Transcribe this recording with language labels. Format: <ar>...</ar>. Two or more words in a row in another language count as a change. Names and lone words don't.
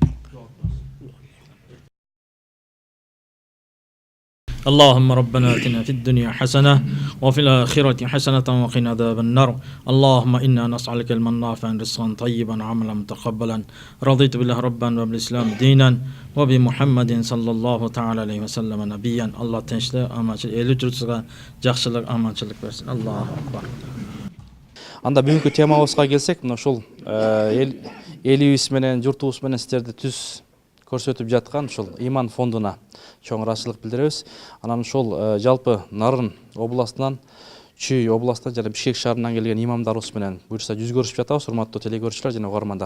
<ar>اللهم ربنا آتنا في الدنيا حسنة وفي الآخرة حسنة وقنا عذاب النار. اللهم إنا نسألك علما نافعا رزقا طيبا عملا متقبلا. رضيت بالله ربا وبالإسلام دينا وبمحمد صلى الله تعالى عليه وسلم نبيا.</ar> <uz>الله tinchlik, amanchilik, eli yurtga yaxshilik, amanchilik bersin.</uz> <ar>الله أكبر.</ar> <ky>Анда бүгүнкү темабызга келсек, мына ушул элибиз менен журтубуз менен сиздерди түз көрсөтүп жаткан ушул иман фондуна чоң ыраазычылык билдиребиз. Анан ушул жалпы Нарын областынан, Чүй областынан жана Бишкек шаарынан келген имамдарыбыз менен буюрса жүз көрүшүп жатабыз, урматтуу телекөрүүчүлөр жана угармандар.</ky>